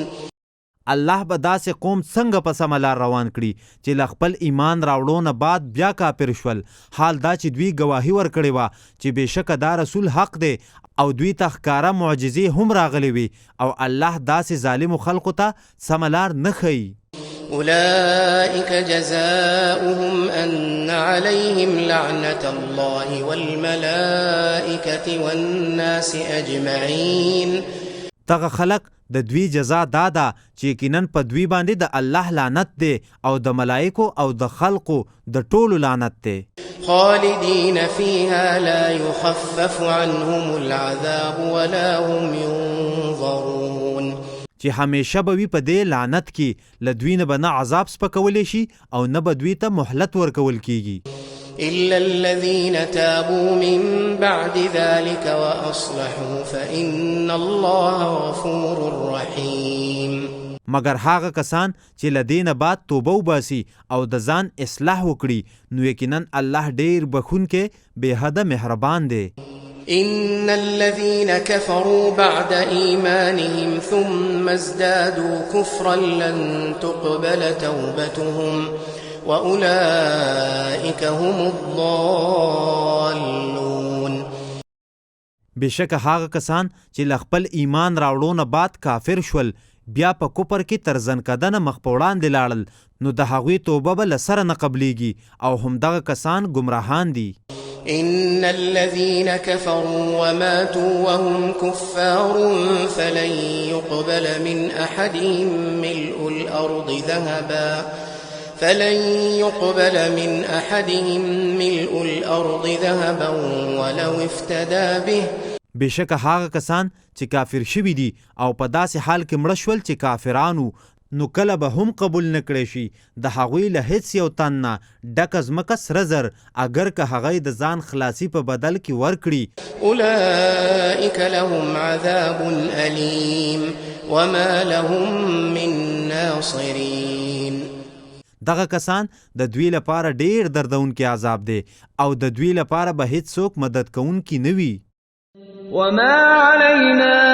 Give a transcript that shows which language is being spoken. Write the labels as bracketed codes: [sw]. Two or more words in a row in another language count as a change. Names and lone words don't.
[ps] الله به داسې قوم څنګه په سمه لار روان کړي چې له خپل ایمان راوړو نه بعد بیا کافر شول، حال دا چې دوی ګواهي ورکړې وه چې بېشکه دا رسول حق دی او دوی ته ښکاره معجزې هم راغلې وي او الله داسې ظالمو خلقو ته سمه لار نه ښیي. [ar] أولئك جزاؤهم أن عليهم لعنة الله والملائكة والناس أجمعين. [ps] دغه خلق د دوی جزا دا ده چې یقیناً په دوی باندې د الله لعنت دی او د ملائکو او د خلقو د ټولو لعنت دی. [ar] خالدين فيها لا يخفف عنهم العذاب ولا هم ينظرون. [ps] چې همیشه به وي په دې لعنت کې له دوی نه به نه عذاب سپکولی شي او نه به دوی ته مهلت ورکول کیږي. [ar] إلا الذين تابوا من بعد ذلك وأصلحوا فإن الله غفور رحيم. [ps] مگر هغه کسان چې له دې نه بعد توبه وباسي او د ځان اصلاح وکړي نو یقیناً الله ډېر بخښونکی بېحده مهربان دی. [ar] إن الذين كفروا بعد إيمانهم ثم ازدادوا كفرا لن تقبل توبتهم وأولئك هم الضالون. [ps] بېشکه هغه کسان چې له خپل ایمان راوړو نه بعد کافر شول بیا په کفر کې تر ځنکدنه مخ په وړاندې لاړل نو د هغوی توبه به له سره نه قبلیږي او همدغه کسان ګمراهان دي. [ar] إن الذين كفروا وماتوا وهم كفار فلن يقبل من أحدهم ملء الأرض ذهبا ولو افتدى به. [ps] بېشکه هغه کسان چې کافر شوي دي او په داسې حال کې مړه شول چې کافرانو نو کله به هم قبول نه کړی شي د هغوی له هیڅ یو تن نه ډکه ځمکه سره زر اگر که هغه د ځان خلاصي په بدل کې ورکړي. [ar] أولئك لهم عذاب أليم وما لهم من ناصرين. [ps] دغه کسان د دوی لپاره ډېر دردونکی عذاب دی او د دوی لپاره به هیڅ څوک مدد کوونکی نه وي. [ar] وما علينا